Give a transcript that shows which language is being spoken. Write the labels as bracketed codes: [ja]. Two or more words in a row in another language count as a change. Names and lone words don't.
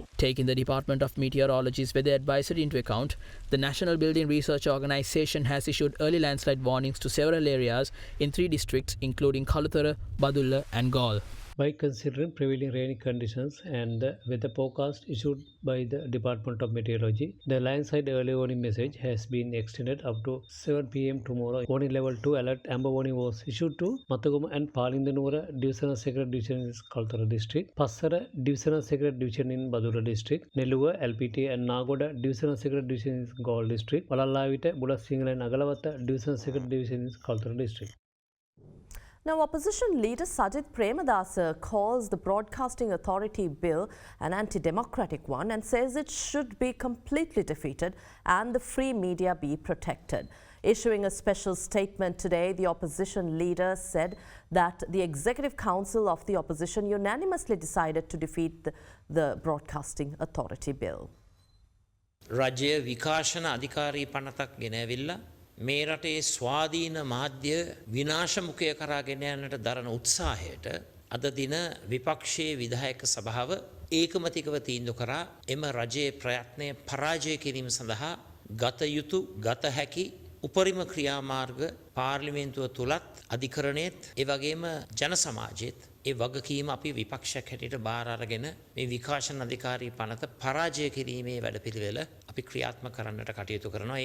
[en] Taking the Department of Meteorology's weather advisory into account, the National Building Research Organisation has issued early landslide warnings to several areas in 3 districts including Kalathura, Badulla and Galle. by considering prevailing rainy conditions and the weather forecast issued by the Department of Meteorology. The line-side early warning message has been extended up to 7 p.m. tomorrow. Warning level 2 alert amber warning was issued to Mataguma and Palindanura Divisional Secretary Division in Kaltara District, Passara Divisional Secretary Division in Badura District, Neluwa LPT and Nagoda Divisional Secretary Division in Gaul District, Walallavita, Budasingal and Agalawata Divisional Secretary Division in Kaltara District. Now, opposition leader Sajith Premadasa calls the Broadcasting Authority bill an anti-democratic one and says it should be completely defeated and the free media be protected. Issuing a special statement today, the opposition leader said that the Executive Council of the opposition unanimously decided to defeat the Broadcasting Authority bill. [si] රජය විකාශන අධිකාරී පනතක් ගෙනවිල්ලා මේ රටේ ස්වාධීන මාධ්‍ය විනාශමුඛය කරා ගෙන යන්නට දරන උත්සාහයට අද දින විපක්ෂයේ විධායක සභාව ඒකමතිකව තීන්දුව කරා එම රජයේ ප්‍රයත්නය පරාජය කිරීම සඳහා ගත යුතු ගත හැකි උපරිම ක්‍රියාමාර්ග පාර්ලිමේන්තුව තුලත් අධිකරණයේත් ඒ වගේම ජන සමාජයේත් ඒ වගකීම අපි විපක්ෂයක් හැටියට බාර අරගෙන මේ විකාශන අධිකාරී පනත පරාජය කිරීමේ වැඩපිළිවෙල අපි ක්‍රියාත්මක කරන්නට කටයුතු කරනවා.